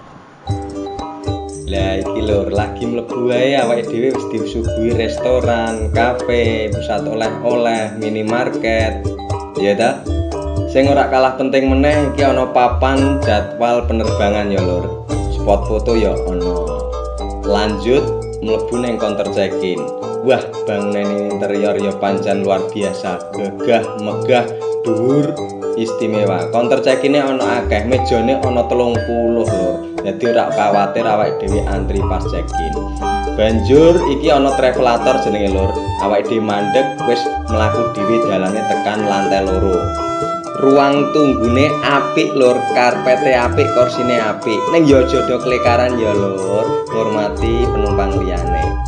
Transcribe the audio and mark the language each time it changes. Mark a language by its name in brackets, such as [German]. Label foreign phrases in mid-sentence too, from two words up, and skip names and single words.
[Javanese] Lah iki lur lagi mlebu wae awake dhewe wis disuguhi restoran, kafe, pusat oleh-oleh, minimarket. Ya ta? Sing ora kalah penting meneh iki ana papan jadwal penerbangan ya lur. Spot foto ya ana. Lanjut mlebu ning [English] counter check-in. [Javanese] Wah, bangunan interior ya pancen luar biasa, gagah, megah, dhuwur, istimewa. [English] Counter check-in-e [Javanese] ana akeh, mejane ana 30 lur. Dadi ora kuwatir awake dhewe antri pas check-in. Banjur iki ana travelator jenenge lur. Awake dhewe mandeg wis mlaku dhewe dalane tekan lantai loro. Ruang tunggune apik lur, karpete apik, kursine apik. Ning ya aja do klekaran ya lur, ngurmati penumpang liyane.